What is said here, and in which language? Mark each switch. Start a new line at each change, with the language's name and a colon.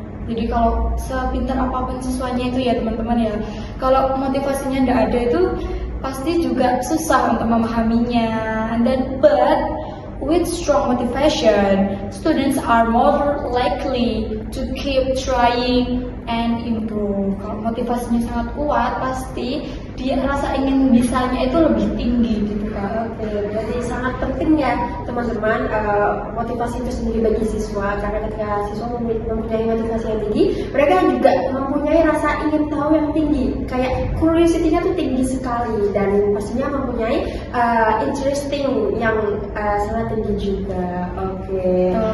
Indonesian: Jadi kalau sepintar apapun siswanya itu ya teman-teman ya, kalau motivasinya tidak ada itu pasti juga susah untuk memahaminya.
English: And then but with strong motivation, students are more likely to keep trying and improve.
Indonesian: Kalau motivasinya sangat kuat, pasti dia rasa ingin bisanya itu lebih tinggi gitu kan. Oke, jadi sangat penting ya teman-teman motivasi itu sendiri bagi siswa, karena ketika siswa mempunyai motivasi yang tinggi, mereka juga mempunyai rasa ingin tahu yang tinggi, kayak curiosity-nya tuh tinggi sekali, dan pastinya mempunyai interesting yang sangat tinggi juga. Oke.